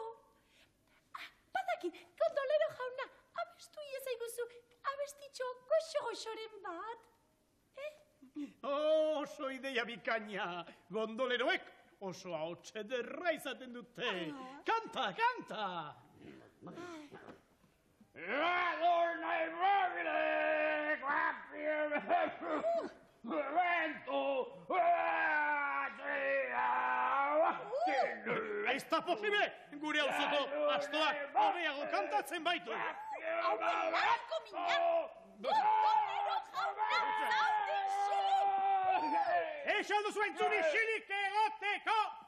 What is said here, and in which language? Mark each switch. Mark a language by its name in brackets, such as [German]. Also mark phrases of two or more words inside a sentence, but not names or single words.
[Basque] Badakit, gondolero jauna, abestu iezaiguzu, abestitxo goxo-goxoren bat. Oso ideia bikaina. Gondoleroek oso ahotsa ederra izaten dute. Kanta, kanta! [Italian] Adorna il mobile, vento, [Basque] Ez da posible! Gure auzoko astoak hobeago kantatzen baitu! Hau belarko minak! Gondolero jauna, zaudin xilik! Eixo duzu entzuni xilik egoteko!